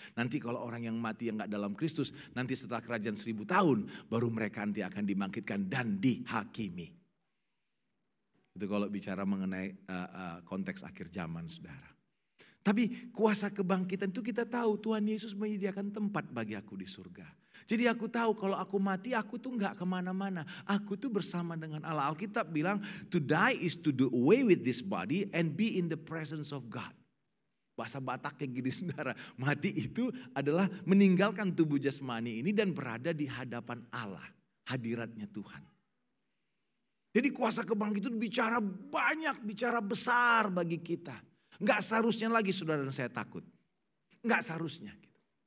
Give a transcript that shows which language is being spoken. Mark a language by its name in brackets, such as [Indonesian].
[Indonesian] Nanti kalau orang yang mati yang gak dalam Kristus, nanti setelah kerajaan 1000 tahun baru mereka nanti akan dibangkitkan dan dihakimi. Itu kalau bicara mengenai konteks akhir zaman saudara. Tapi kuasa kebangkitan itu kita tahu Tuhan Yesus menyediakan tempat bagi aku di surga. Jadi aku tahu kalau aku mati aku tuh gak kemana-mana. Aku tuh bersama dengan Allah. Alkitab bilang [English] to die is to do away with this body and be in the presence of God. [Indonesian] Bahasa Batak kayak gini saudara. Mati itu adalah meninggalkan tubuh jasmani ini dan berada di hadapan Allah. Hadiratnya Tuhan. Jadi kuasa kebangkitan itu bicara banyak, bicara besar bagi kita. Enggak seharusnya lagi saudara dan saya takut. Enggak seharusnya gitu.